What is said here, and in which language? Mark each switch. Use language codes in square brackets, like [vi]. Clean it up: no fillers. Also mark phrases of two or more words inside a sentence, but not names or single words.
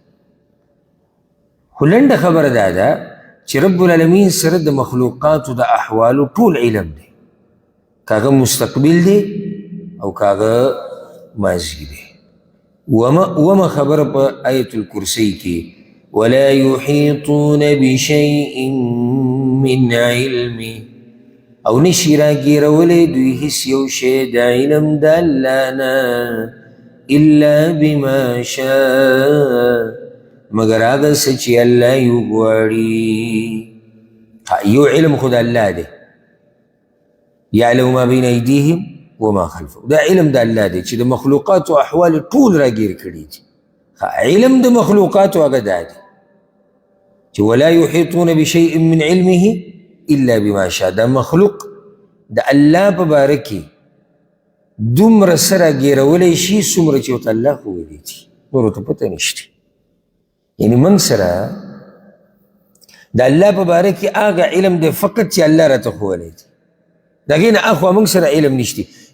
[ps] خو لنډه خبره دا ده چې رب العالمین سره د مخلوقاتو د احوالو ټول علم دی که هغه مستقبل دی او که هغه ماضي دی. وما خبر په آیت الکرسی کې [ar] ولا یحیطون بشیء من علمه [ps] او نشي راګیرولی دوی هیڅ یو شی د علم د الله نه [ar] الا بما شاء [ps] مګر هغه څه چې الله یې وغواړي. یو علم خو د الله دی [ar] یعلم ما بین ایدیهم وما خلفهم [ps] دا علم د الله دی چې د مخلوقاتو احوال ټول راګیر کړي دي. علم د مخلوقاتو هغه دا دی چې [ar] ولا یحیطون بشیء من علمه الا بما شاء. [ps] دا مخلوق د الله په باره کې دومره څه راګیرولی شي څومره چې ورته الله ښوولی دي نور ورته پته نشته. یعنې موږ سره د الله په باره کې هغه علم دی فقط چې الله راته ښوولی دی د هغې نه اخوا موږ سره علم نشته.